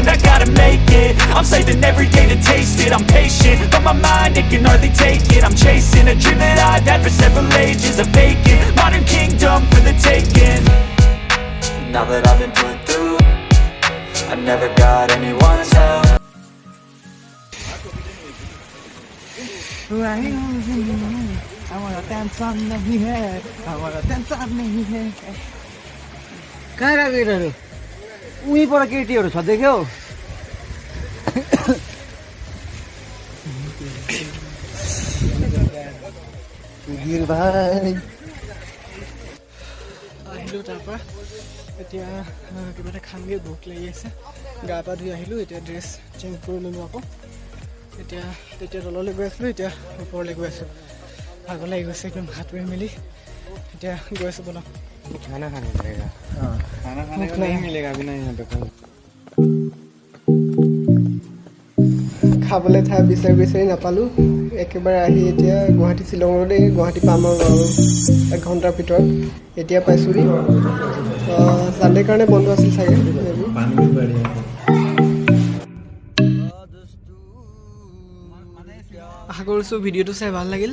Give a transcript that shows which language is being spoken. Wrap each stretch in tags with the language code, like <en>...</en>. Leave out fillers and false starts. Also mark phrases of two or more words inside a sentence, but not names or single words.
<en>I gotta make it, I'm saving every day to taste it. I'm patient, but my mind, it can hardly take it. I'm chasing a dream that I've had for several ages. A vacant, modern kingdom for the taking. Now that I've been put through, I never got anyone's help.</en> <hi>हमारा टेंशन नहीं है, हमारा टेंशन नहीं है.</hi> <ne>कहाँ गएको केटीहरू? उही पर केटीहरू छ देख्यौ? सुधीर भाइ</ne> <as>আহিলোঁ তাৰপৰা এতিয়া কিবা এটা খামগৈ, ভোক লাগি আছে। গা পা ধুই আহিলোঁ, এতিয়া</as> <en>dress change</en> <as>কৰি ল'লোঁ আকৌ। এতিয়া তললৈ গৈ আছিলোঁ, এতিয়া ওপৰলৈ গৈ আছোঁ। ভাগৰ লাগি গৈছে একদম, হাত ধুই মেলি এতিয়া গৈ আছোঁ। বনাম</as> <hi>खाना खाने पड़ेगा. खाना खाने का नहीं मिलेगा अभी, नहीं यहाँ पे</hi> <as>খাবলৈ ঠাই বিচাৰি নাপালোঁ। একেবাৰে আহি এতিয়া গুৱাহাটী শ্বিলং ৰোডে, গুৱাহাটী পাম আৰু 1 ঘণ্টাৰ ভিতৰত। এতিয়া পাইছোঁহি। চানডে কাৰণে বন্ধ আছিল চাগে। আশা কৰিছোঁ ভিডিঅ'টো চাই ভাল লাগিল।</as>